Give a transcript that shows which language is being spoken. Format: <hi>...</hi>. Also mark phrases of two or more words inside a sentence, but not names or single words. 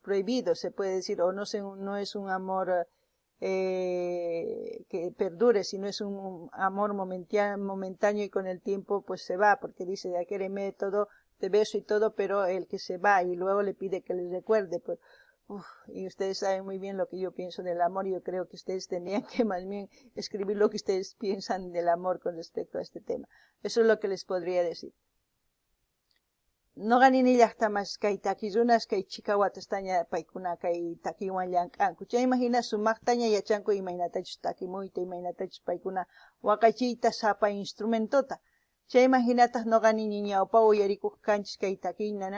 <es>Prohibido, se puede decir, o no es un amor que perdure, sino es un amor momentáneo y con el tiempo pues se va, porque dice, ya quéreme todo, te beso y todo, pero el que se va y luego le pide que le recuerde, pues, y ustedes saben muy bien lo que yo pienso del amor, y yo creo que ustedes tendrían que más bien escribir lo que ustedes piensan del amor con respecto a este tema. Eso es lo que les podría decir.</es> <qu>noqanini llaqtamas kay takirunas kay chikawatastaña paykuna kay takiwan llank'anku chayma hina sumaqtaña yachanku imaynatachus takimuyta imaynatachus paykuna waqachiyta sapa instrumentota chayma hinataq noqanini ñawpa uyarikuq kanchis kay takiy</qu>